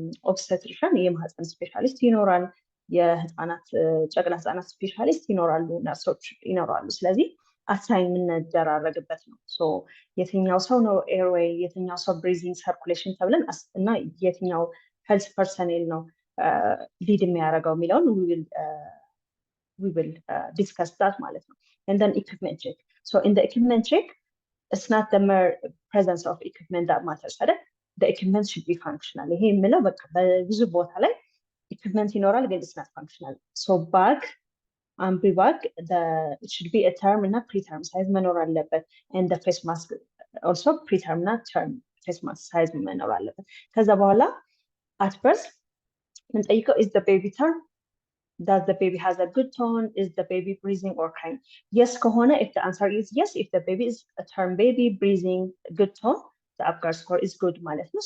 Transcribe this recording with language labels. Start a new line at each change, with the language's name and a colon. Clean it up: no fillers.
Amharic: ኦብስቴትሪሽን የማህፀን ስፔሻሊስት ይኖራል፣ የህፃናት ጨቅላ ህፃናት ስፔሻሊስት ይኖራሉ፣ ነርሶች ይኖራሉ። ስለዚህ አሳይን የምንደራረግበት ነው። ሶ የትኛው ሰው ነው ኤርዌይ፣ የትኛው ሰው ብሪዚንግ ሰርኩሌሽን ተብለን እና የትኛው ሄልዝ ፐርሰኔል ነው ሊድ የሚያደርገው የሚለውን
English: we will discuss that
Amharic: ማለት ነው።
English: And then equipment check. So in the equipment check, it's not the mere presence of equipment that matters
Amharic: አይደል?
English: the equipment should be functional.
Amharic: ይሄ የምለው በቃ በብዙ ቦታ ላይ equipment ይኖራል ግን
English: it's not functional. So bag bag it should be a term እና preterm size
Amharic: መኖር አለበት.
English: And the face mask also preterm እና term face mask size
Amharic: መኖር አለበት. ከዛ በኋላ
English: at first ምንጠይቀው is the baby term? Does the baby has a good tone? Is the baby breathing or crying? Yes ከሆነ if the answer is yes, if the baby is a term baby, breathing, good tone, the Apgar score is good
Amharic: ማለት ነው.